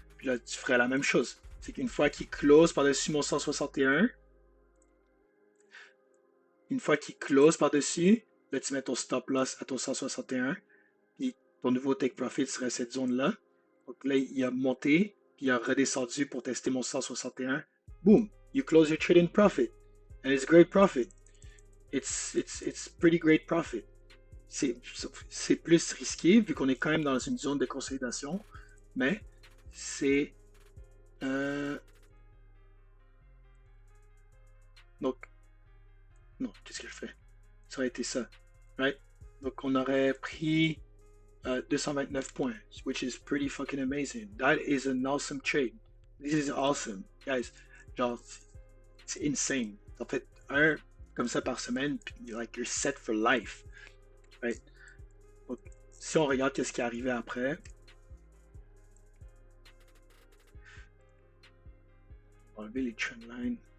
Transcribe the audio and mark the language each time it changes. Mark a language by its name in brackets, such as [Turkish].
[French] Puis là, tu ferais la même chose. C'est qu'une fois qu'il close par-dessus mon 161, une fois qu'il close par-dessus, là, tu mets ton stop loss à ton 161. Puis ton nouveau take profit serait cette zone-là. Donc là, il a monté, puis il a redescendu pour tester mon 161. [English] Boom, you close your trade in profit. And it's great profit. It's pretty great profit. [French] C'est plus risqué vu qu'on est quand même dans une zone de consolidation, mais c'est donc non, qu'est-ce que je fais? Ça aurait été ça, right? Donc on aurait pris 229 points, [English] which is pretty fucking amazing. That is an awesome trade. This is awesome, guys. [French] Genre, c'est insane. En fait, un comme ça par semaine, puis [English] like you're set for life, right? [French] Donc, si on regarde qu'est-ce qui est arrivé après, on va enlever les trendlines.